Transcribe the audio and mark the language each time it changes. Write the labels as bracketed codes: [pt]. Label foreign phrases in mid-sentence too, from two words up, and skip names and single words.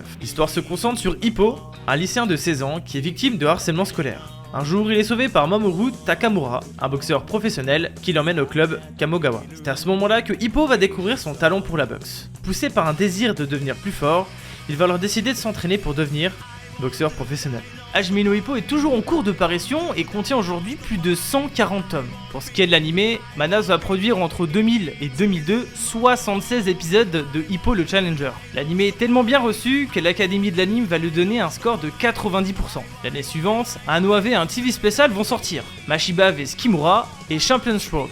[fr] L'histoire se concentre sur Ippo, un lycéen de 16 ans qui est victime de harcèlement scolaire. Un jour, il est sauvé par Mamoru Takamura, un boxeur professionnel qui l'emmène au club Kamogawa. C'est à ce moment-là que Ippo va découvrir son talent pour la boxe. Poussé par un désir de devenir plus fort, il va alors décider de s'entraîner pour devenir boxeur professionnel. Hajime no Ippo est toujours en cours de parution et contient aujourd'hui plus de 140 tomes. Pour ce qui est de l'animé, Madhouse va produire entre 2000 et 2002 76 épisodes de Ippo le Challenger. L'animé est tellement bien reçu que l'Académie de l'anime va lui donner un score de 90%. L'année suivante, un OAV et un TV spécial vs sortir, Mashiba vs Kimura et Champions World.